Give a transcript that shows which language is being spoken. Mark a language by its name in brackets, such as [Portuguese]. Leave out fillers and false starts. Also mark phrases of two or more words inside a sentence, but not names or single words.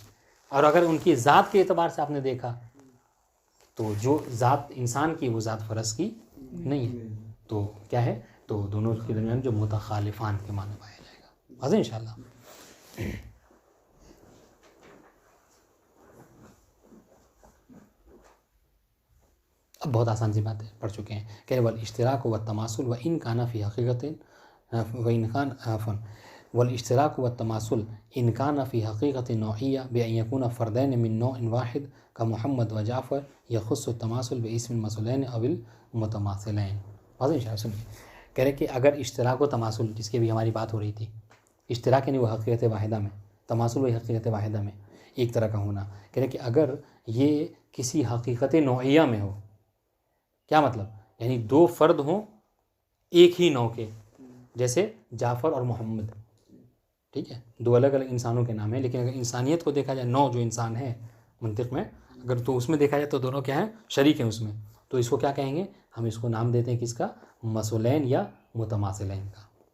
[Hindi] और अगर उनकी ज़ात के एतबार से आपने देखा तो जो ज़ात इंसान की वो ज़ात फ़रस की नहीं है, तो क्या है, तो दोनों के दरमियान जो मुतखालिफ़ान के माने पाया जाएगा। वाज़ेह इंशाअल्लाह। अब बहुत आसान सी बात है, पढ़ चुके हैं। कह रहे [Arabic] والاشتراك والتماثل وإن كان في حقيقة وإن كان آفن والاشتراك والتماثل إن كان في حقيقة نوعية بأن يكون فردين من نوع واحد كمحمد وجعفر يخص التماثل باسم مثلين أو المتماثلين. [Hindi] वाज़ेह इंशाअल्लाह। सुनिए, कह रहे कि अगर इश्तिराक व तमासुल, जिसकी भी हमारी बात हो रही थी, इश्तिराक यानी वो हक़ीक़त वाहिदा में, तमासुल वही हक़ीक़त वाहिदा में एक तरह का होना। कह रहे कि अगर ये किसी हक़ीक़त नौइया में हो, क्या मतलब, यानी दो फ़र्द हों एक ही नौ के, जैसे जाफ़र और मोहम्मद, ठीक है, दो अलग अलग इंसानों के नाम हैं, लेकिन अगर इंसानियत को देखा जाए, नौ जो इंसान है मंतिक़ में, अगर तो उसमें देखा जाए तो दोनों क्या हैं, शरीक हैं उसमें, तो इसको क्या कहेंगे, हम इसको नाम देते हैं किसका, मसलैन या मुतमासिलैन का।